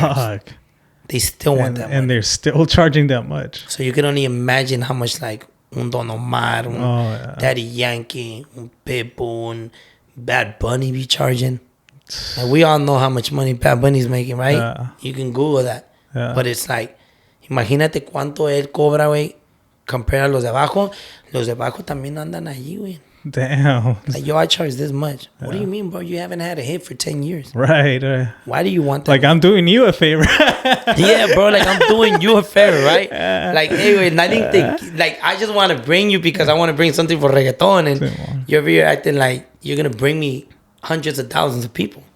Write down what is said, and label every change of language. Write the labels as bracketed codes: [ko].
[en] Fuck. They still want that money. And they're still charging that much. So you can only imagine how much like un Don Omar, Daddy Yankee, un Pitbull, un Bad Bunny be charging. Like, we all know how much money Bad Bunny's making, right? Yeah. You can Google that. Yeah. But it's like, [es] imagínate cuánto él cobra, güey, compare a los de abajo. Los de abajo también andan allí, güey. [en] Damn. Like, yo, I charge this much. What do you mean, bro? You haven't had a hit for 10 years. Right. Why do you want that? Like, I'm doing you a favor. Yeah, bro. Like, I'm doing you a favor, right? Like, anyway, I just want to bring you because I want to bring something for reggaeton. And you're over here acting like you're going to bring me hundreds of thousands of people.